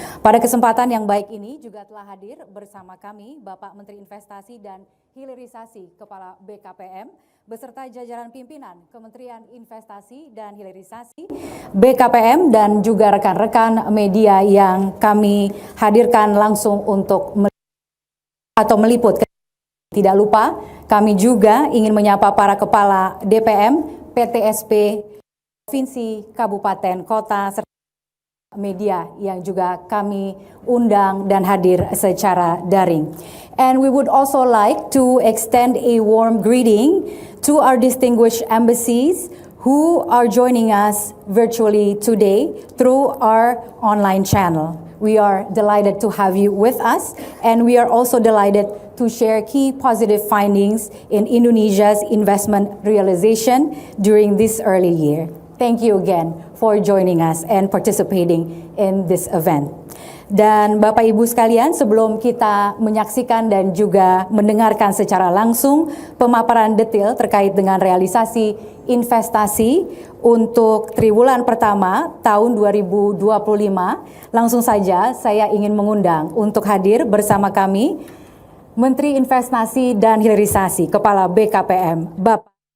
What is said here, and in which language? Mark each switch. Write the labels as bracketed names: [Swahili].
[Indonesian] Pada kesempatan yang baik ini juga telah hadir bersama kami Bapak Menteri Investasi dan Hilirisasi Kepala BKPM beserta jajaran pimpinan Kementerian Investasi dan Hilirisasi BKPM dan juga rekan-rekan media yang kami hadirkan langsung untuk meliput. Tidak lupa kami juga ingin menyapa para kepala DPM, PTSP, Provinsi, Kabupaten, Kota, serta media yang juga kami undang dan hadir secara daring. [English] And we would also like to extend a warm greeting to our distinguished embassies who are joining us virtually today through our online channel. We are delighted to have you with us, and we are also delighted to share key positive findings in Indonesia's investment realization during this early year. Thank you again for joining us and participating in this event. [Indonesian] Dan Bapak Ibu sekalian, sebelum kita menyaksikan dan juga mendengarkan secara langsung pemaparan detail terkait dengan realisasi investasi untuk triwulan pertama tahun 2025, langsung saja saya ingin mengundang untuk hadir bersama kami Menteri Investasi dan Hilirisasi Kepala BKPM, Bapak.